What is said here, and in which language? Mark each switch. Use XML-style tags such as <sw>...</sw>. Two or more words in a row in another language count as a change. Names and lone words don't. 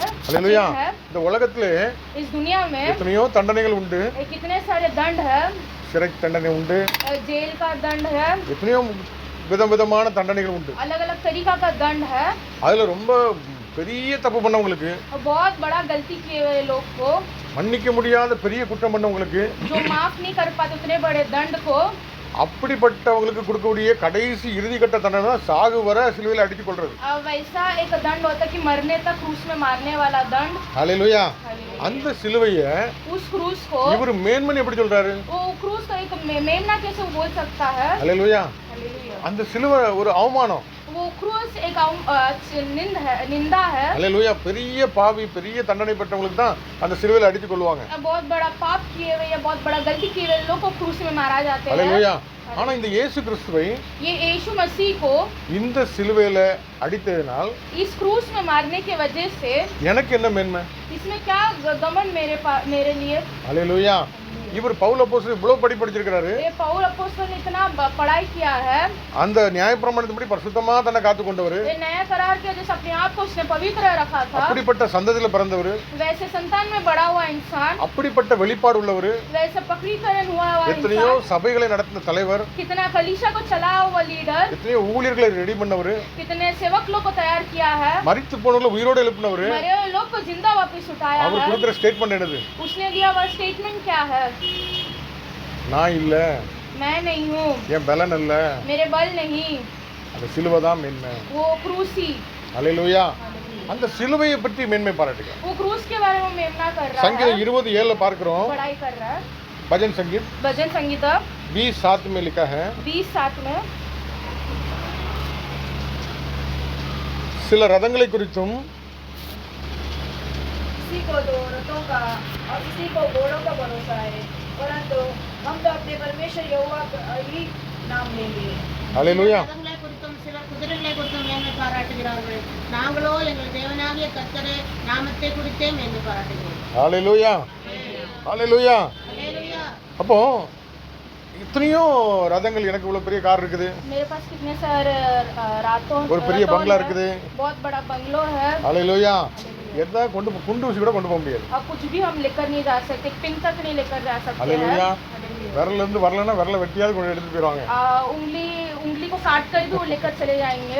<ta>ஹல்லேலூயா.</ta> <hi>चिन्ह है.</hi> <ta>இந்த உலகத்திலே</ta> <hi>इस दुनिया में</hi> <ta>எத்தனையோ தண்டனைகள் உண்டு.</ta> <hi>कितने सारे दंड है.</hi> <ta>சிறை தண்டனை உண்டு.</ta> <hi>जेल का दंड है.</hi> <ta>எத்தனையோ விதவிதமான தண்டனைகள் உண்டு.</ta> <hi>अलग अलग तरीका का दंड है.</hi> <ta>அதுல ரொம்ப பெரிய தப்பு பண்ணவங்களுக்கு,</ta> <hi>बहुत बड़ा गलती किए हुए लोग को,</hi> <ta>மன்னிக்க முடியாத பெரிய குற்றம் பண்ணவங்களுக்கு,</ta> <hi>जो माफ नहीं कर पाते उतने बड़े दंड को,</hi> <ta>அப்படிப்பட்டவங்களுக்கு கொடுக்கக்கூடிய கடைசி இறுதிக்கட்ட தண்டனை தான் சாகு வர சிலுவையில் அடித்துக் கொள்றது.</ta> <hi>वैसा एक दंड होता है कि मरने तक क्रूस में मारने वाला दंड.</hi> <ta>ஹல்லேலூயா. அந்த சிலுவையை</ta> <hi>उस क्रूस को</hi> <ta>இவர் மேன்மன் எப்படி சொல்றாரு?</ta> <hi>वो क्रूस का एक मेमना कैसे बोल सकता है?</hi> <ta>ஹல்லேலூயா.</ta> <hi>हालेलुया.</hi> <ta>அந்த சிலுவை ஒரு அவமானம்.</ta> <hi>वो क्रूस एक निंदा है.</hi> <ta>ஹல்லேலூயா. பெரிய பாவி பெரிய தண்டனை பெற்றவங்களுக்கு தான் அந்த சிலுவையில் அடித்துக் கொள்வாங்க.</ta> <hi>बहुत बड़ा पाप किए हुए या बहुत बड़ा गलती किए हुए लोग को क्रूस में मारा जाते हैं.</hi> <ta>ஹல்லேலூயா. ஆனா இந்த இயேசு கிறிஸ்துவை</ta> <hi>ये यीशु मसीह को</hi> <ta>இந்த சிலுவையில அடித்ததினால்</ta> <hi>इस क्रूस में मारने की वजह से</hi> <ta>எனக்கு என்ன மேன்மை?</ta> <hi>इसमें क्या घमंड मेरे लिए.</hi> <ta>ஹல்லேலூயா. இவர் பவுல் அப்போஸ்தலர் இவ்வளவு படிச்சிருக்காரு.</ta> <hi>ये पौल अपोस्तल ने इतना पढ़ाई किया है,</hi> <ta>அந்த நியாயப்பிரமாணத்தின்படி பரிசுத்தமா தன்னை காத்து கொண்டவர்,</ta> <hi>ये नया करार के जैसे अपने आप को उसने पवित्र रखा था,</hi> <ta>அப்படிப்பட்ட சந்ததியில பிறந்தவர்,</ta> <hi>वैसे संतान में बड़ा हुआ इंसान,</hi> <ta>அப்படிப்பட்ட வெளிப்பாடு உள்ளவர்,</ta> <hi>वैसे पक्रीकरण हुआ हुआ</hi> <ta>எத்தனையோ</ta> <hi>इंसान,</hi> <ta>சபைகளை நடத்தின தலைவர்,</ta> <hi>कितना कलीसिया को चलाया हुआ लीडर,</hi> <ta>எத்தனையோ ஊழியர்களை ரெடி பண்ணவர்,</ta> <hi>कितने सेवक लोग को तैयार किया है,</hi> <ta>மரித்து போனவர்களை உயிரோடு எழுப்பினவர்.</ta> <hi>मरे हुए लोग को जिंदा वापस उठाया</hi> <ta>அவர்</ta> <hi>है।</hi> <ta>கொடுக்கிற ஸ்டேட்மெண்ட் என்னது?</ta> <hi>उसने दिया हुआ स्टेटमेंट क्या है?</hi> <ta>நான் இல்ல,</ta> <hi>मैं नहीं हूँ,</hi> <ta>என் பலன் அல்ல,</ta> <hi>मेरे बल नहीं,</hi> <ta>அந்த சிலுவை தான் மேன்மை.</ta> <hi>वो क्रूस ही,</hi> <ta>அல்லேலூயா. அந்த சிலுவையை பற்றி மேன்மை பாராட்டுங்க.</ta> <hi>वो क्रूस के बारे में मेमना कर रहा संगीत है,</hi> <ta>27 பார்க்கிறோம்.</ta> <hi>पढ़ाई कर रहा है। भजन संगीत भजन संगीता 20:7 में लिखा है, 20:7 में</hi> <ta>சில ரதங்களை குறித்தும்</ta> <hi>किसी को दो रथों का और किसी को घोड़ों का भरोसा है, परंतु हम तो अपने परमेश्वर यहोवा का ही नाम लेंगे.</hi> <ta>அல்லேலூயா. ரதங்களை குறித்தும் சிலர் குதிரைகளை குறித்தும் மேன்மை பாராட்டுகிறார்கள். நாங்களோ எங்கள் தேவனாகிய கர்த்தரே நாமத்தை குறித்தே மேன்மை பாராட்டுகிறோம். அல்லேலூயா. அல்லேலூயா. அல்லேலூயா. அப்போ இத்தனையோ ரதங்கள், எனக்கு இவ்வளவு பெரிய கார் இருக்குது,</ta> <hi>मेरे पास कितने सारे रातों</hi> <ta>ஒரு பெரிய</ta> <hi>रथों बंगला है,</hi> <ta>இருக்குது.</ta> <hi>बहुत बड़ा बंगलो है,</hi> <ta>அல்லேலூயா. எதா குண்டு ஊசி கூட கொண்டு போக முடியாது.</ta> <hi>और कुछ भी हम लेकर नहीं जा सकते, पिन तक नहीं लेकर जा सकते</hi> <ta>அல்லேலூயா.</ta> <hi>हैं।</hi> <ta>விரல்ல இருந்து வரலன்னா விரல வெட்டியாவது கொண்டு எடுத்துட்டு போயிடுவாங்க.</ta> <hi>उंगली को काट कर भी वो लेकर चले जाएंगे,</hi>